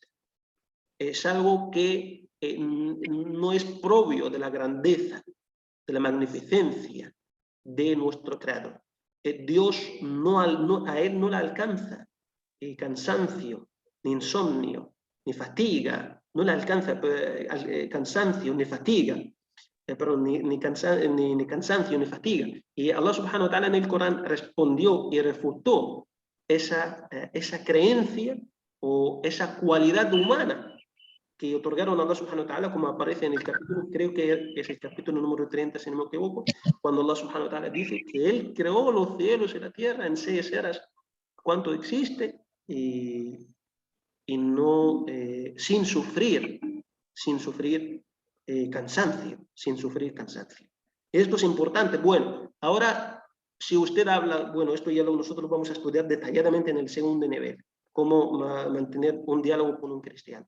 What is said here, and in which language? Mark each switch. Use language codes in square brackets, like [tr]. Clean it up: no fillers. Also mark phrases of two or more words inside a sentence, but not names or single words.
[es] Es algo que no es propio de la grandeza, de la magnificencia de nuestro creador. Dios a él no le alcanza cansancio, ni insomnio, ni fatiga, no le alcanza cansancio, ni fatiga, perdón, ni cansancio, ni fatiga. Y [ar] الله سبحانه وتعالى [es] en el Corán respondió y refutó esa creencia o esa cualidad humana que otorgaron a [ar] الله سبحانه وتعالى, [es] como aparece en el capítulo, creo que es el capítulo número 30, si no me equivoco, cuando [ar] الله سبحانه وتعالى [es] dice que Él creó los cielos y la tierra en 6 eras, cuánto existe, y no, sin sufrir cansancio, sin sufrir cansancio. Esto es importante. Bueno, ahora, si usted habla, bueno, esto ya nosotros vamos a estudiar detalladamente en el segundo nivel, cómo mantener un diálogo con un cristiano.